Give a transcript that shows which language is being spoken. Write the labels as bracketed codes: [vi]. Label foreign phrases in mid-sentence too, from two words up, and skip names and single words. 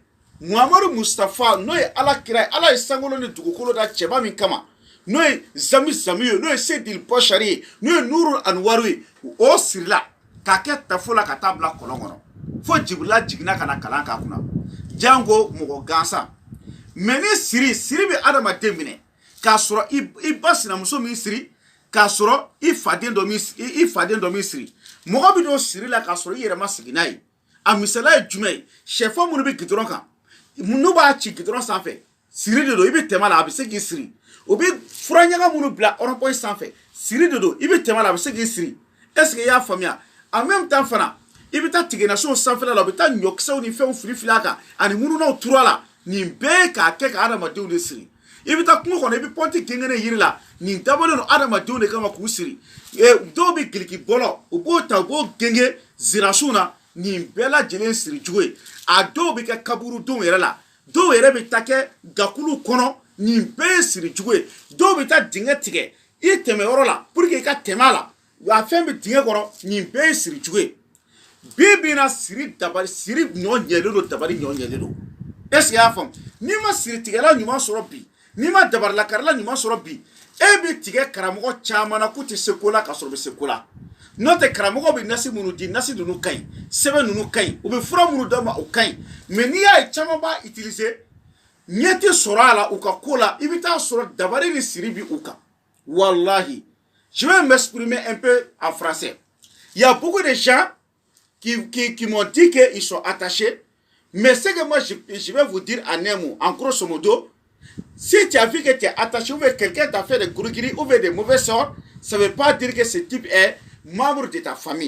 [bm] Muhammadu Mustafa n'o ye ala kira ye ala ye sankolo ni dugukolo da cɛba min kama n'o ye Zami ye n'o ye Sedil Bashari ye n'o ye Nurul Anwaru ye o sirila k'a kɛ tafo la ka taa bila kɔlɔn kɔnɔ fo Jibirila jiginna ka na kalan k'a kunna jango mɔgɔ gansan mais ni siri bɛ adamaden minɛ k'a sɔrɔ i ba sinamuso min siri k'a sɔrɔ i faden dɔ min siri mɔgɔ bɛ don siri la k'a sɔrɔ i yɛrɛ ma sigi n'a ye a misala ye jumɛn ye sɛfan minnu bɛ gidɔrɔn kan n'u b'a ci gidɔrɔn sanfɛ siri de don i bɛ tɛmɛ la a bɛ se k'i siri o bɛ fura ɲaga minnu bila rond-point sanfɛ siri de don i bɛ tɛmɛ la a bɛ se k'i siri [fr] est-ce que [bm] i y'a faamuya [fr] en même temps [bm] fana i bɛ taa tigɛnasow sanfɛla la u bɛ taa ɲɔkisɛw ni fɛnw fili a kan ani mununaw turu a la nin bɛɛ ye k'a kɛ ka adamadenw de siri i bɛ taa kungo kɔnɔ i bɛ pɔnti gengene yiri la nin dabɔlen don adamadenw de kama k'u siri dɔw bɛ giliki bɔlɔ u b'o ta u b'o genge zirasiw na nin bɛɛ lajɛlen siri cogo ye a dɔw bɛ kɛ kaburudenw yɛrɛ la dɔw yɛrɛ bɛ taa kɛ gakulu kɔnɔ nin bɛɛ ye siri cogo ye dɔw bɛ taa dingɛ tigɛ i tɛmɛ yɔrɔ la [fr] pour que [bm] i ka tɛmɛ a la a fɛn bɛ dingɛ kɔrɔ nin bɛɛ ye siri cogo ye bi bi in na siri ɲɔ ɲɛlen don dabari ɲɔ ɲɛlen don [fr] est ce que [bm] i y'a faamu n'i ma siritigɛla ɲuman sɔrɔ bi n'i ma dabarilakarila ɲuman sɔrɔ bi e bɛ tigɛ karamɔgɔ caman na k'u tɛ se ko la ka sɔrɔ u bɛ se ko la. N'o tɛ karamɔgɔ bɛ nasi minnu di nasi ninnu ka ɲi sɛbɛn ninnu ka ɲi u bɛ fura minnu d'a ma o ka ɲi mais n'i y'a ye caman b'a utiliser ɲɛ tɛ sɔrɔ a la u ka ko la i bɛ taa sɔrɔ dabari ni siri bi u kan [fr] wallahi je vais m'exprimer un peu en français il y a beaucoup de gens qui m'ont dit qu'ils sont attachés mais ce que moi je vais vous dire en un mot en grosso modo si tu as vu que tu es attaché ou bien quelqu'un t'a fait des gris-gris ou bien des mauvais sorts ça ne veut pas dire que ce type est membre de ta famille.